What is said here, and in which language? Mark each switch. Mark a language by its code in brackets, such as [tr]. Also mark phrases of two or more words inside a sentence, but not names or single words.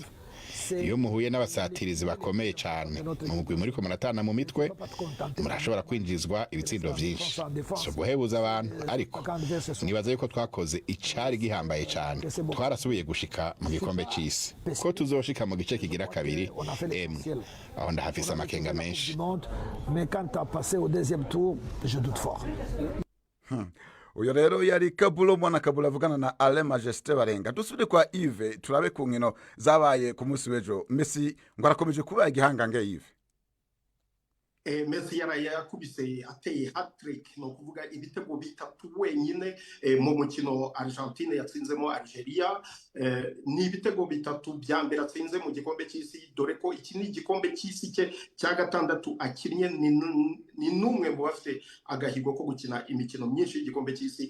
[rn] Iyo muhuye n'abasatirizi bakomeye cyane mu mugwi muri ko muratana mu mitwe, murashobora kwinjizwa ibitsindo byinshi. So guhebuza abantu, ariko nibaza yuko twakoze icari gihambaye cyane. Twarasubiye gushika mu gikombe cy'isi. Ko tuzoshika mu gice kigira kabiri, aho ndahafise amakenga menshi. [fr] Mais quand tu as passé au deuxième tour, je doute fort. [rn] Uyo rero yari Kabulo mwana Kabula avugana na Ale Majesté Barenga. Dusubire kwa Yves turabe ku nkino zabaye ku munsi w'ejo. Messi ngo arakomeje kuba igihangange Yves. [rw] Messi yakubise ateye hat-trick, no kuvuga ibitego bitatu wenyine mu mukino Argentine yatsinzemo Algeria. Ni ibitego bitatu bya mbere atsinze mu gikombe cy'isi, dore ko iki ni igikombe cy'isi cye cya gatandatu akinnye, ni numwe mu bafite agahigo ko gukina imikino myinshi y'igikombe cy'isi.